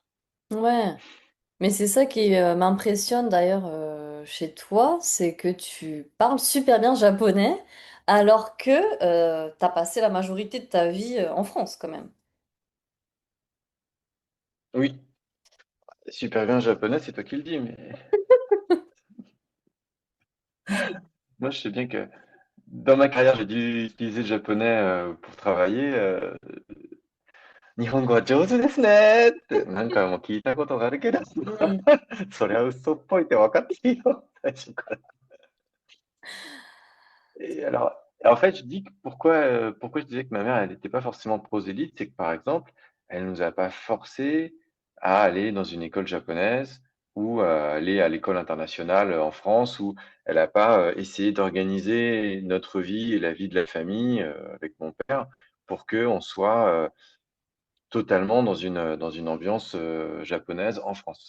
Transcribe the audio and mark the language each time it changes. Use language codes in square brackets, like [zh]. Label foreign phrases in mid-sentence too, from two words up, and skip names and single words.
[fr] Ouais, mais c'est ça qui m'impressionne d'ailleurs chez toi, c'est que tu parles super bien japonais alors que tu as passé la majorité de ta vie en France quand même. Oui, super bien japonais, c'est toi qui le dis, mais moi, je sais bien que dans ma carrière, j'ai dû utiliser le japonais, pour travailler, [ja] 日本語は上手ですねって何回も聞いたことがあるけど、 Hmm. そりゃ嘘っぽいって分かってるよ、最初から。 [fr] Et alors, en fait, je dis que pourquoi je disais que ma mère, elle n'était pas forcément prosélyte, c'est que par exemple, elle nous a pas forcé à aller dans une école japonaise ou aller à l'école internationale en France, où elle n'a pas essayé d'organiser notre vie et la vie de la famille avec mon père pour que on soit totalement dans une ambiance japonaise en France.